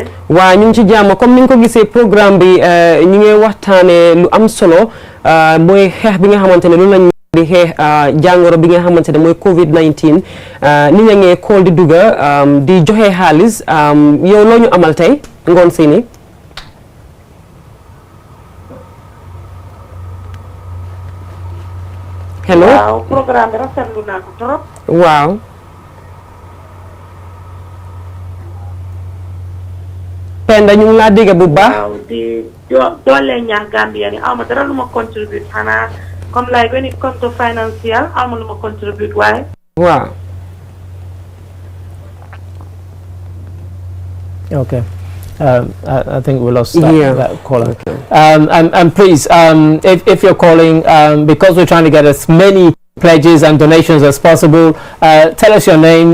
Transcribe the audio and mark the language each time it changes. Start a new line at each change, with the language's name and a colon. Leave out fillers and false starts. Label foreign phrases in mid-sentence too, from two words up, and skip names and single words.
Wolof: waa ñu ngi ci jàmm comme ni nga ko gisee programme bi ñu ngi waxtaanee lu am solo mooy xeex bi nga xamante ne loolu lañ di xeex jàngoro bi nga xamante ne mooy COVID-19 nit ña ngee call di dugga di joxe xaalis yow loo ñu amal tey ngoon si ni hello waaw programme bi rafetlu naa ko trop. waaw. Penda ñu ngi laa dégg bu baax. waaw di doole ñaax Gambia ni awma dara lu ma contribute xanaa comme
English: like when it comes to financial
Wolof: awma lu ma contribute waaye. waaw.
English: Okay. I think we lost that caller. Okay. And please, if you're calling, because we're trying to get as many pledges and donations as possible, tell us your name.